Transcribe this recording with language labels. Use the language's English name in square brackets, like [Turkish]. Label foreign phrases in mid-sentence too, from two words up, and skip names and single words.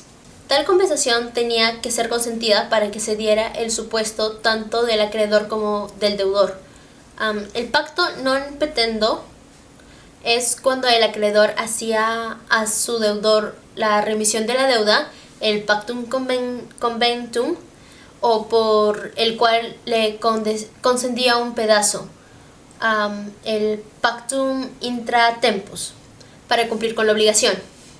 [Spanish] Tal compensación tenía que ser consentida para que se diera el supuesto tanto del acreedor como del deudor. El pacto [Latin] non petendo [Spanish] es cuando el acreedor hacía a su deudor la remisión de la deuda, el [Latin] pactum conventum, [Spanish] o por el cual le concedía un pedazo, el [Latin] pactum intra tempus, [Spanish] para cumplir con la obligación.